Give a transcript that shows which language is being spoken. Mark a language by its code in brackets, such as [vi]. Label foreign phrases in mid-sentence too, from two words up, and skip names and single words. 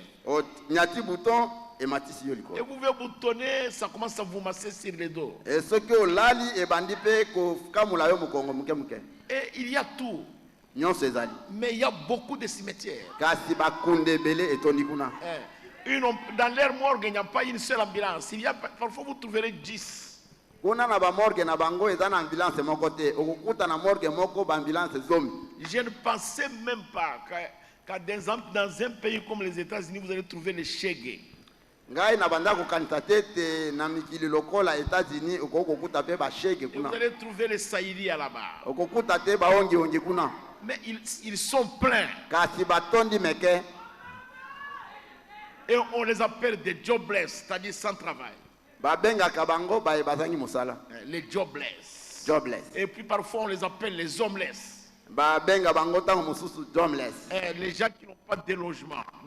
[fr] Et vous pouvez boutonner, ça commence à vous masser sur le dos. Et il y a tout. Mais il y a beaucoup de cimetières. Dans leur morgue, il n'y a pas une seule ambulance. Parfois, vous trouverez 10. [ln] kuna na ba morgue na bango eza na ambulance moko te okukuta na morgue moko ba ambulance zomi. [fr] Je ne pensais même pas qu'à dans un pays comme les États-Unis vous allez trouver les shege. [ln] Ngai na banda ko kanisa tete na mikili lokola États-Unis okukuta pe ba shege kuna. [fr] Vous allez trouver les saïdi là-bas. [ln] Okukuta te ba ongi kuna. [fr] Mais ils sont pleins. [ln] Kasi batondi meke. [fr] Et on les appelle des jobless, c'est-à-dire sans travail. Les jobless. Et puis parfois on les appelle les homeless. Les gens qui n'ont pas de logement.